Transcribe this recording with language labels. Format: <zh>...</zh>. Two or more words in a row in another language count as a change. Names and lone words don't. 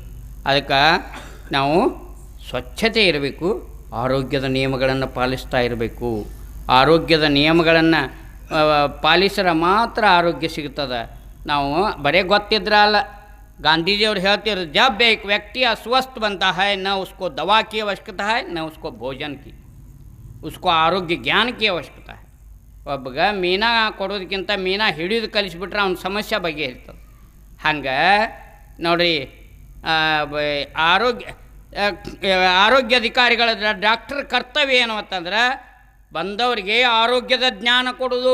<kn>ಅದಕ್ಕೆ ನಾವು ಸ್ವಚ್ಛತೆ ಇರಬೇಕು, ಆರೋಗ್ಯದ ನಿಯಮಗಳನ್ನು ಪಾಲಿಸ್ತಾ ಇರಬೇಕು. ಆರೋಗ್ಯದ ನಿಯಮಗಳನ್ನು ಪಾಲಿಸಿದ್ರೆ ಮಾತ್ರ ಆರೋಗ್ಯ ಸಿಗ್ತದೆ. ನಾವು ಬರೀ ಗೊತ್ತಿದ್ರೆ ಅಲ್ಲ, ಗಾಂಧೀಜಿಯವ್ರು ಹೇಳ್ತಿದ್ರು,</kn> <hi>जब एक व्यक्ति अस्वस्थ बनता है न उसको दवा की आवश्यकता है न उसको भोजन की, उसको आरोग्य ज्ञान की आवश्यकता है.</hi> <kn>ಒಬ್ಬಗ ಮೀನಾ ಕೊಡೋದಕ್ಕಿಂತ ಮೀನಾ ಹಿಡಿದು ಕಲಿಸ್ಬಿಟ್ರೆ ಅವ್ನ ಸಮಸ್ಯೆ ಬಗೆಹರಿತದೆ. ಹಂಗೆ ನೋಡಿರಿ, ಆರೋಗ್ಯ ಅಧಿಕಾರಿಗಳ ಡಾಕ್ಟರ್ ಕರ್ತವ್ಯ ಏನು ಅಂತಂದ್ರೆ ಬಂದವರಿಗೆ ಆರೋಗ್ಯದ ಜ್ಞಾನ ಕೊಡೋದು.</kn>